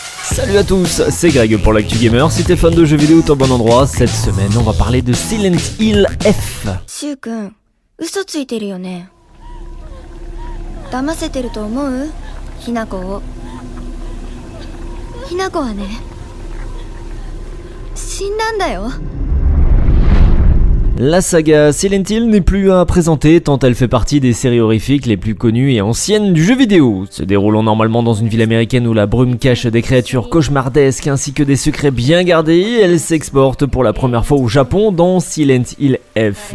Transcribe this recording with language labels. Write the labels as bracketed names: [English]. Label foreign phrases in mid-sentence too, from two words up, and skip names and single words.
[French] Salut à tous, c'est Greg pour l'Actu Gamer. Si t'es fan de jeux vidéo, t'es au bon endroit. Cette semaine, on va parler de Silent Hill F. [Japanese] シュウ君、嘘ついてるよね。騙せてると思う？ひなこを。ひなこはね、死んだんだよ。 [French] La saga Silent Hill n'est plus à présenter tant elle fait partie des séries horrifiques les plus connues et anciennes du jeu vidéo. Se déroulant normalement dans une ville américaine où la brume cache des créatures cauchemardesques ainsi que des secrets bien gardés, elle s'exporte pour la première fois au Japon dans Silent Hill F.